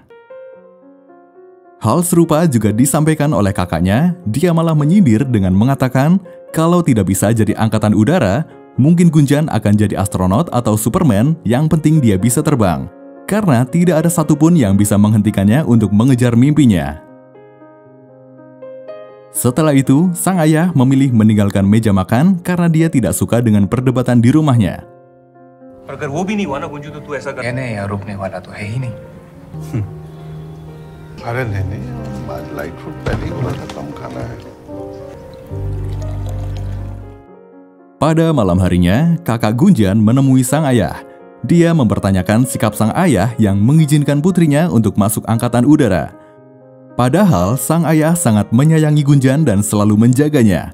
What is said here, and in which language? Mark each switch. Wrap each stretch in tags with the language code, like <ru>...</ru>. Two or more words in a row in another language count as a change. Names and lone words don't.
<id>Hal serupa juga disampaikan oleh kakaknya, dia malah menyindir dengan mengatakan kalau tidak bisa jadi angkatan udara, mungkin Gunjan akan jadi astronot atau Superman, yang penting dia bisa terbang, karena tidak ada satupun yang bisa menghentikannya untuk mengejar mimpinya. Setelah itu, sang ayah memilih meninggalkan meja makan karena dia tidak suka dengan perdebatan di rumahnya.</id> <hi>अगर वो भी नहीं हुआ ना गुंजू तो तू ऐसा कर कहने या रुकने वाला तो है ही नहीं। अरे नहीं,</hi> <en>light food</en> <hi>पहले ही बोला था कम खाना है।</hi> <id>Pada malam harinya, kakak Gunjan menemui sang ayah. Dia mempertanyakan sikap sang ayah yang mengizinkan putrinya untuk masuk angkatan udara. Padahal sang ayah sangat menyayangi Gunjan dan selalu menjaganya.</id>